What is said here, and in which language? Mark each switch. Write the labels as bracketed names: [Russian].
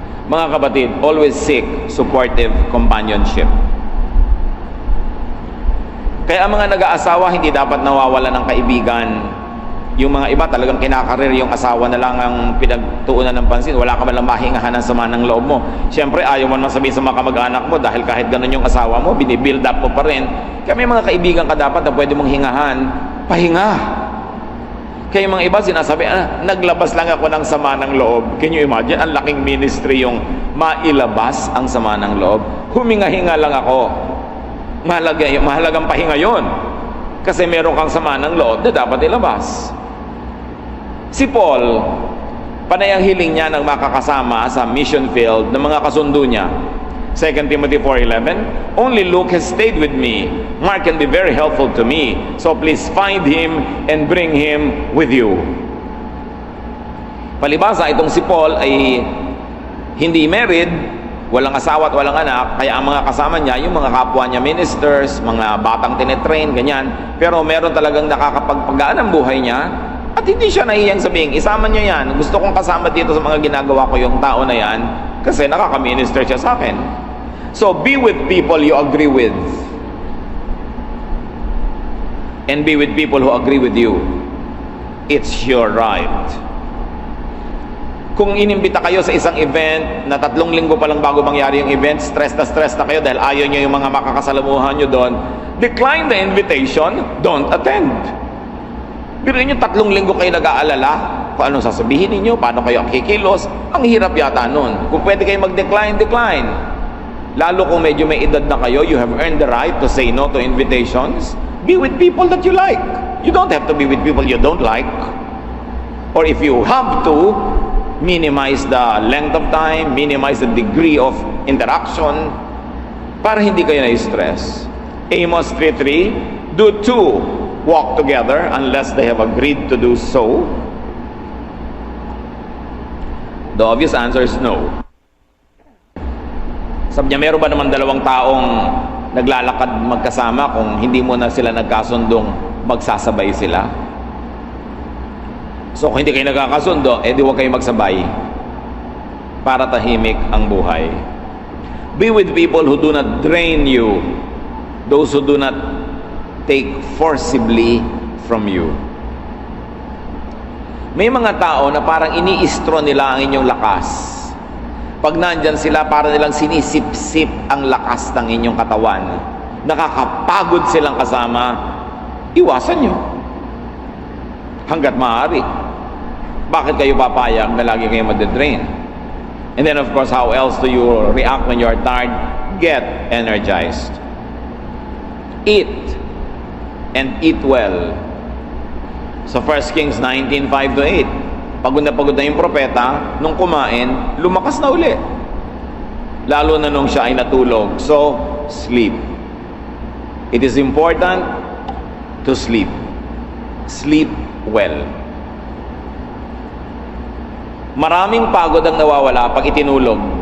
[Filipino] Mga kapatid, [English] always seek supportive companionship. [Filipino] Kaya ang mga nag-aasawa, hindi dapat nawawalan ng kaibigan. Yung mga iba talagang kinakarir, yung asawa na lang ang pinagtuunan ng pansin. Wala ka man lang mahingahan ng sama ng loob mo. Siyempre, ayaw mo naman sabihin sa mga kamag-anak mo dahil kahit ganun yung asawa mo, binibuild up mo pa rin. Kaya may mga kaibigan ka dapat na pwede mong hingahan. Pahinga. Kaya yung mga iba sinasabi, naglabas lang ako ng sama ng loob. [English] Can you imagine? [Filipino] Ang laking ministry yung mailabas ang sama ng loob. Huminga-hinga lang ako. Mahalagang pahinga yon. Kasi meron kang sama ng loob na dapat ilabas. Si Paul, panay ang hiling niya ng makakasama sa mission field ng mga kasundo niya. [English] 2 Timothy 4:11, only Luke has stayed with me. Mark can be very helpful to me. So please find him and bring him with you. [Filipino] Palibhasa, itong si Paul ay hindi married, walang asawa at walang anak, kaya ang mga kasama niya, yung mga kapwa niya ministers, mga batang tinetrain, ganyan. Pero meron talagang nakakapagpagaan ng buhay niya at hindi siya nahihiyang sabihin, isama niyo yan. Gusto kong kasama dito sa mga ginagawa ko yung tao na yan kasi nakaka-minister siya sa akin. [English] So, be with people you agree with. And be with people who agree with you. It's your right. [Filipino] Kung inimbita kayo sa isang event na 3 linggo pa lang bago mangyari yung event, stress na kayo dahil ayaw nyo yung mga makakasalamuhan nyo doon, [English] decline the invitation, don't attend. [Filipino] Pero nyo 3 linggo kayo nag-aalala kung anong sasabihin ninyo, paano kayo kikilos, ang hirap yata nun. Kung pwede kayo mag-decline, decline. Lalo kung medyo may edad na kayo, [English] you have earned the right to say no to invitations. Be with people that you like. You don't have to be with people you don't like. Or if you have to, minimize the length of time, minimize the degree of interaction [Filipino] para hindi kayo na-stress. [English] Amos 3:3, do 2 walk together unless they have agreed to do so? The obvious answer is no. [Filipino] Sabi niya, meron ba naman 2 taong naglalakad magkasama kung hindi mo na sila nagkasundong magsasabay sila? So kung hindi kayo nagkakasundo, edi huwag kayo magsabay para tahimik ang buhay. [English] Be with people who do not drain you, those who do not take forcibly from you. [Filipino] May mga tao na parang iniistro nila ang inyong lakas. Pag nandyan sila, para nilang sinisip-sip ang lakas ng inyong katawan. Nakakapagod silang kasama, iwasan nyo hanggat maaari. Bakit kayo papayag na lagi kayo madidrain? [English] And then of course, how else do you react when you are tired? Get energized. Eat. And eat well. So 1 Kings 19:5-8. [Filipino] Pagod na yung propeta, nung kumain, lumakas na uli. Lalo na nung siya ay natulog. [English] So, sleep. It is important to sleep. Sleep well. [Filipino] Maraming pagod ang nawawala pag itinulog.